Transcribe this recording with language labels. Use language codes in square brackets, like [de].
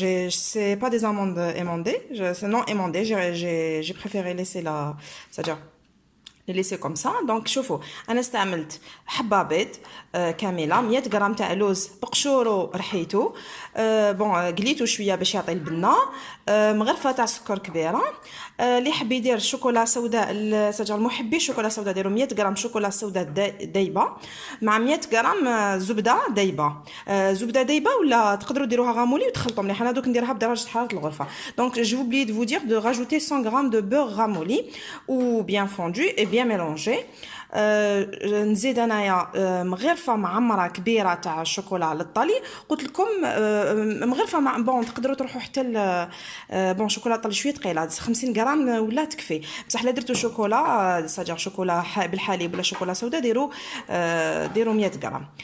[fr] C'est pas des amandes émondées, c'est non émondé. J'ai préféré laisser c'est-à-dire les laisser comme ça. [ar] Donc شوفوا انا استعملت حبه بيض كامله 100 غرام تاع لوز بقشورو رحيتو قليتو شويه باش يعطي البنه مغرفه تاع سكر كبيره اللي حب يدير شوكولا سوداء سجل محبي الشوكولا سوداء ديروا 100 غرام شوكولا سوداء دايبه مع 100 غرام زبده دايبه ولا تقدروا ديروها غامولي وتخلطوا مليح. انا دوك نديرها بدرجه حراره الغرفه. [fr] Donc j'ai oublié de vous dire de rajouter 100 grammes de beurre ramolli ou bien fondu et bien ميلونجي. [ar] نزيد انايا مغرفه معمره كبيره تاع الشوكولا للطلي. قلت لكم مغرفه مع تقدروا تروحوا حتى شوكولا طلي شويه ثقيله 50 غرام ولا تكفي. بصح لا درتوا شوكولا ساجر شوكولا بالحليب ولا شوكولا سوداء ديروا 100 غرام.